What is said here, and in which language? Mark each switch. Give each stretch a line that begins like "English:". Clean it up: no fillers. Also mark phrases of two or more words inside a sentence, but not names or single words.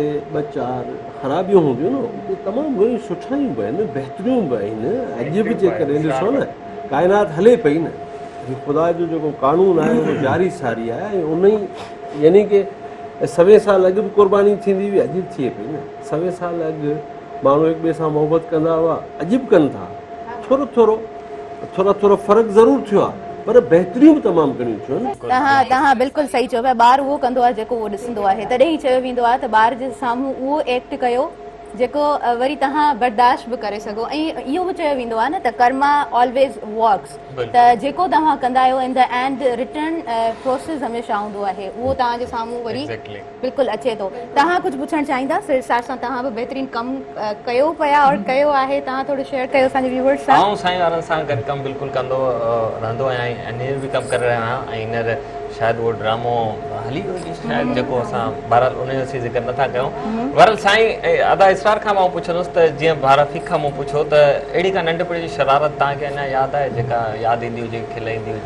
Sindhi: 2-4 ख़राबियूं हूंदियूं न उते तमामु घणियूं सुठायूं बि आहिनि बहितरियूं बि आहिनि अॼु बि जेकॾहिं ॾिसो न काइनात हले पई न ख़ुदा जो जेको कानून आहे उहो जारी सारी आहे ऐं उन ई यानी की 100 साल अॻु बि क़ुर्बानी थींदी हुई अॼु बि थिए पई न 100 साल अॻु माण्हू हिक ॿिए सां मोहबत कंदा हुआ अॼु बि कनि था थोरो थोरो फ़र्क़ु ज़रूरु थियो आहे पर बहितरियूं बि तमामु घणियूं थियूं आहिनि तव्हां बिल्कुलु सही चयो पिया ॿार उहो कंदो आहे जेको उहो ॾिसंदो आहे तॾहिं ई चयो वेंदो आहे त ॿार जे साम्हूं उहो एक्ट कयो जेको वरी तव्हां बर्दाश्त बि करे सघो ऐं इहो बि चयो वेंदो आहे न त
English: karma always works
Sindhi: त जेको तव्हां कंदा आहियो
English: in the end return process
Sindhi: हमेशह हूंदो आहे उहो तव्हांजे साम्हूं वरी
English: Exactly.
Sindhi: बिल्कुलु अचे थो तव्हां कुझु पुछणु चाहींदा फिर हिसाब सां तव्हां बि बहितरीनु कमु कयो पिया और कयो आहे तव्हां थोरो शेयर कयो असांजे व्यूअर्स सां आउं साईं वारनि सां गॾु कमु बिल्कुलु कंदो रहंदो आहियां ऐं अञा बि कमु करे रहियो आहियां ऐं हींअर शायदि उहो ड्रामो हली वियो हुजे शायदि जेको असां बहरहाल उनजो असीं ज़िक्र नथा कयूं बहरहाल साईं अदा इसरार खां मां पुछंदुसि त जीअं भारतीक खां मूं पुछो त अहिड़ी का नंढपण जी शरारत तव्हांखे अञा यादि आहे जेका यादि ईंदी हुजे खिल ईंदी हुजे